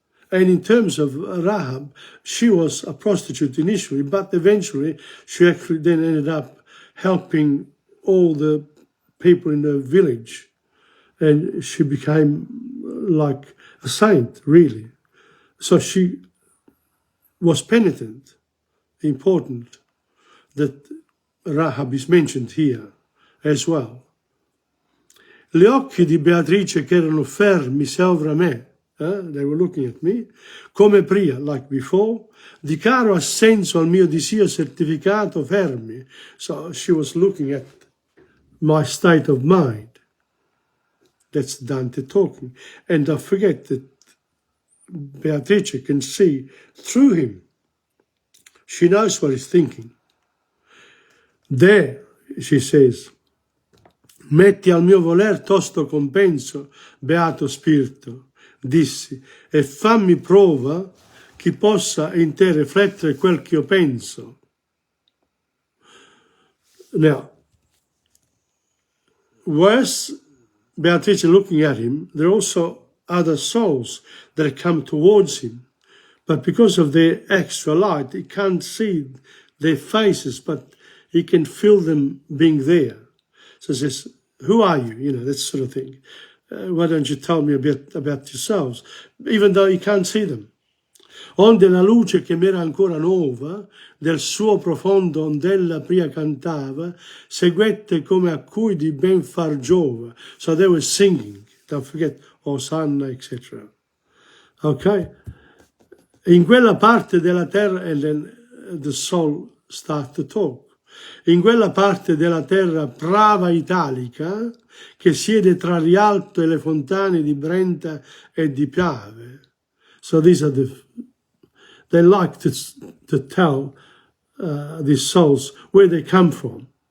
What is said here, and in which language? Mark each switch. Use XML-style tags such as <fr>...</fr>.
<en>And in terms of Rahab, she was a prostitute initially, but eventually she actually then ended up helping all the people in the village. And she became like a saint, really. So she was penitent. Important that Rahab is mentioned here as well.</en> <it>Gli occhi di Beatrice che erano fermi sopra me,</it> <en>they were looking at me,</en> <it>come prima,</it> <en>like before,</en> <it>di caro assenso al mio disio certificato fermi.</it> <en>So she was looking at my state of mind. That's Dante talking. And don't forget that Beatrice can see through him. She knows what he's thinking. There, she says,</en> <it>metti al mio voler tosto compenso, beato spirito, dissi, e fammi prova chi possa in te riflettere quel che io penso.</it> <en>Now, worse, Beatrice looking at him, there are also other souls that come towards him. But because of their extra light, he can't see their faces, but he can feel them being there. So he says, who are you? You know, that sort of thing. why don't you tell me a bit about yourselves? Even though you can't see them.</en> <it>Onde la luce che m'era ancora nuova, del suo profondo ondella pria cantava, seguette come a cui di ben far giova.</it> <en>So they were singing, don't forget, Osanna, etc. Ok?</en> <it>In quella parte della terra,</it> <en>and then the soul starts to talk.</en> <it>In quella parte della terra prava italica, che siede tra Rialto e le fontane di Brenta e di Piave.</it> <en>So these are they like to tell these souls where they come from.</en>